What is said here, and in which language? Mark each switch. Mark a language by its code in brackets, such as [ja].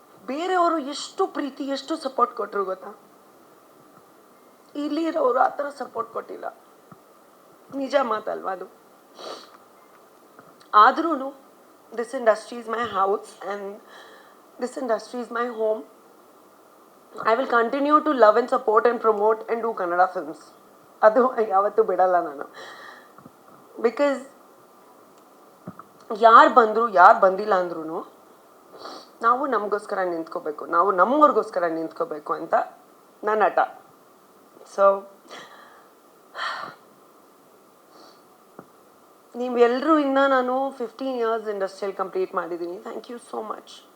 [kn] ಬೇರೆಯವರು ಎಷ್ಟು ಪ್ರೀತಿ, ಎಷ್ಟು ಸಪೋರ್ಟ್ ಕೊಟ್ಟರು ಗೊತ್ತಾ? ಇಲ್ಲಿ ಇರೋರು ಆ ಥರ ಸಪೋರ್ಟ್ ಕೊಟ್ಟಿಲ್ಲ. ನಿಜ ಮಾತಲ್ವಾ ಅದು? [en] ಆದ್ರೂ this industry is my house and this industry is my home. I will continue to love and support and promote and do Kannada films. [kn] ಅದು ಯಾವತ್ತೂ ಬಿಡಲ್ಲ ನಾನು. ಬಿಕಾಸ್ ಯಾರು ಬಂದರು, ಯಾರು ಬಂದಿಲ್ಲ ಅಂದ್ರೂ ನಾವು ನಮಗೋಸ್ಕರ ನಿಂತ್ಕೋಬೇಕು, ನಾವು ನಮ್ಮವ್ರಿಗೋಸ್ಕರ ನಿಂತ್ಕೋಬೇಕು ಅಂತ ನನ್ನ ಹಠ. ಸೊ ನೀವೆಲ್ಲರೂ ಇನ್ನು ನಾನು 15 years ಇಂಡಸ್ಟ್ರಿಯಲ್ಲಿ ಕಂಪ್ಲೀಟ್ ಮಾಡಿದ್ದೀನಿ. [en] Thank you so much.